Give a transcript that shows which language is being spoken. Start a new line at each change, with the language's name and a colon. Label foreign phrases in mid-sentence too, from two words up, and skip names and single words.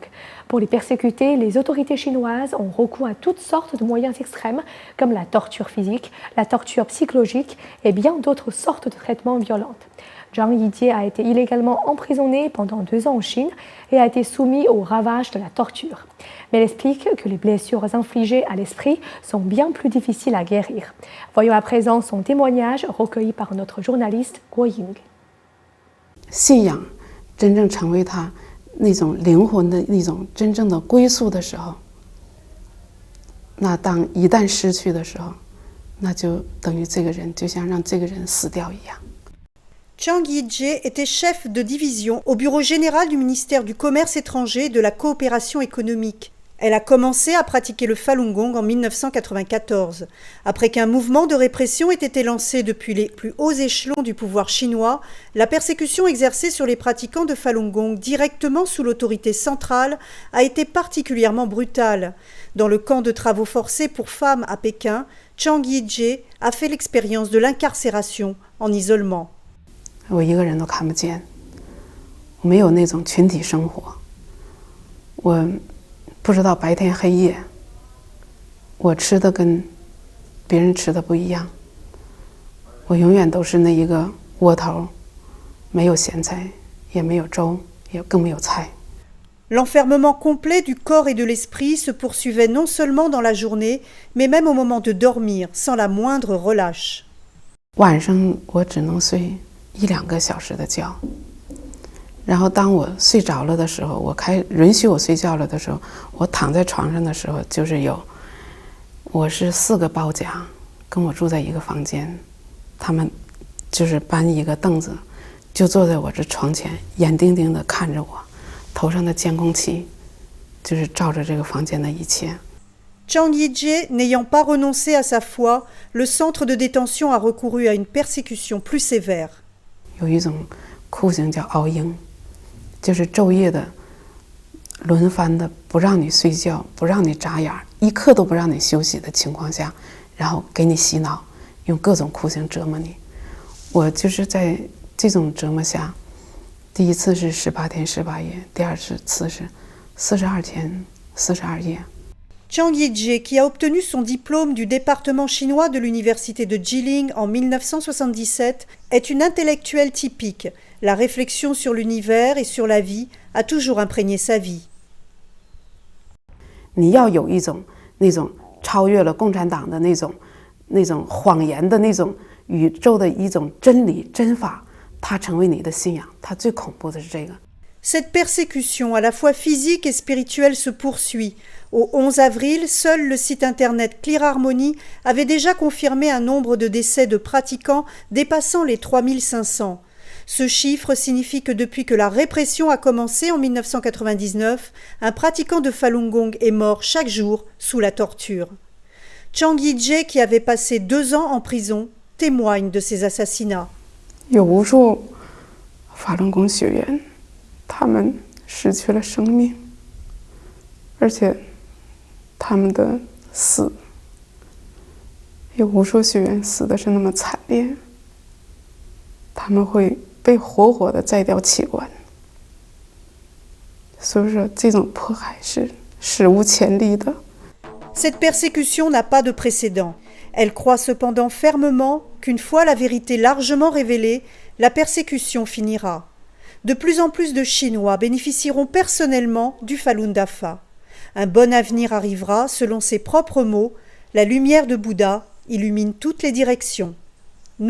French: Pour les persécuter, les autorités chinoises ont recours à toutes sortes de moyens extrêmes, comme la torture physique, la torture psychologique et bien d'autres sortes de traitements violents. Zhang Yijie a été illégalement emprisonné pendant 2 ans en Chine et a été soumis aux ravages de la torture. Mais elle explique que les blessures infligées à l'esprit sont bien plus difficiles à guérir. Voyons à présent son témoignage recueilli par notre journaliste Guo Ying.
Chinese: 信仰真正成为他那种灵魂的那种真正的归宿的时候，那当一旦失去的时候，那就等于这个人就像让这个人死掉一样。
French: Zhang Yijie était chef de division au bureau général du ministère du Commerce étranger et de la coopération économique. Elle a commencé à pratiquer le Falun Gong en 1994, après qu'un mouvement de répression ait été lancé depuis les plus hauts échelons du pouvoir chinois. La persécution exercée sur les pratiquants de Falun Gong directement sous l'autorité centrale a été particulièrement brutale. Dans le camp de travaux forcés pour femmes à Pékin, Zhang Yijie a fait l'expérience de l'incarcération en isolement.
Chinese: 我一个人都看不见，我没有那种群体生活，我不知道白天黑夜，我吃的跟别人吃的不一样，我永远都是那一个窝头，没有咸菜，也没有粥，也更没有菜。
French: L'enfermement complet du corps et de l'esprit se poursuivait non seulement dans la journée, mais même au moment de dormir, sans la moindre relâche.
Chinese: 晚上我只能睡1-2个小时的觉，然后当我睡着了的时候，允许我睡觉了的时候，我躺在床上的时候，就是我是4个包夹跟我住在一个房间，他们就是搬一个凳子，就坐在我这床前，眼定定地看着我，头上的监控器就是照着这个房间的一切。
French: Zhang Yijie n'ayant pas renoncé à sa foi, le centre de détention a recouru à une persécution plus sévère.
Chinese: 有一种酷刑叫熬鹰，就是昼夜的轮番的不让你睡觉，不让你眨眼，一刻都不让你休息的情况下，然后给你洗脑，用各种酷刑折磨你。我就是在这种折磨下，第一次是18天18夜，第二次是42天42夜。
French: Zhang Yijie, qui a obtenu son diplôme du département chinois de l'université de Jilin en 1977, est une intellectuelle typique. La réflexion sur l'univers et sur la vie a toujours imprégné sa vie.
Chinese: 你要有一种那种超越了共产党的那种谎言的那种宇宙的一种真理真法，它成为你的信仰。它最恐怖的是这个。
French: Cette persécution, à la fois physique et spirituelle, se poursuit. Au 11 avril, seul le site internet Clear Harmony avait déjà confirmé un nombre de décès de pratiquants dépassant les 3500. Ce chiffre signifie que depuis que la répression a commencé en 1999, un pratiquant de Falun Gong est mort chaque jour sous la torture. Zhang Yijie, qui avait passé 2 ans en prison, témoigne de ces assassinats.
Chinese: 有无数法轮功学员，他们失去了生命，而且他们的死，有无数学员死的是那么惨烈，他们会被活活的摘掉器官。所以说，这种迫害是史无前例的。
French: Cette persécution n'a pas de précédent. Elle croit cependant fermement qu'une fois la vérité largement révélée, la persécution finira. De plus en plus de Chinois bénéficieront personnellement du Falun Dafa. Un bon avenir arrivera, selon ses propres mots, la lumière de Bouddha illumine toutes les directions.